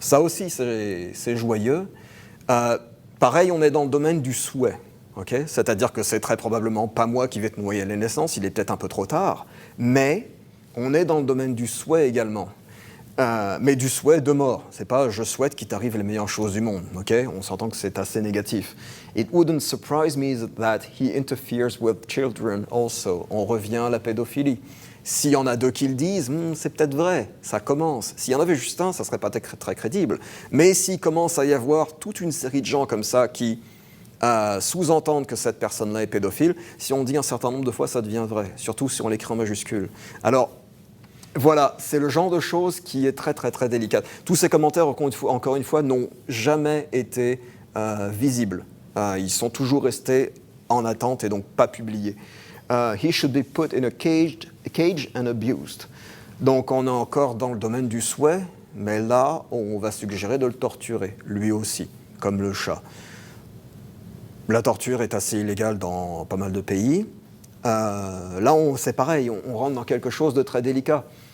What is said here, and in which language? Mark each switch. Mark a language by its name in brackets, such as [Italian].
[French] Ça aussi, c'est joyeux. Pareil, on est dans le domaine du souhait. Okay? C'est-à-dire que c'est très probablement pas moi qui vais te noyer à la naissance, il est peut-être un peu trop tard, mais on est dans le domaine du souhait également. Mais du souhait de mort. C'est pas « je souhaite qu'il t'arrive les meilleures choses du monde ». Okay? On s'entend que c'est assez négatif. [English] « It wouldn't surprise me that he interferes with children also ». [French] On revient à la pédophilie. S'il y en a deux qui le disent, c'est peut-être vrai, ça commence. S'il y en avait juste un, ça ne serait pas très crédible. Mais s'il commence à y avoir toute une série de gens comme ça qui sous-entendent que cette personne-là est pédophile, si on dit un certain nombre de fois, ça devient vrai, surtout si on l'écrit en majuscule. Alors, voilà, c'est le genre de choses qui est très, très, très délicate. Tous ces commentaires, encore une fois, n'ont jamais été visibles. Ils sont toujours restés en attente et donc pas publiés. [English] He should be put in a cage and abused. [French] Donc on est encore dans le domaine du souhait, mais là, on va suggérer de le torturer, lui aussi, comme le chat. La torture est assez illégale dans pas mal de pays. Là, c'est pareil, on rentre dans quelque chose de très délicat.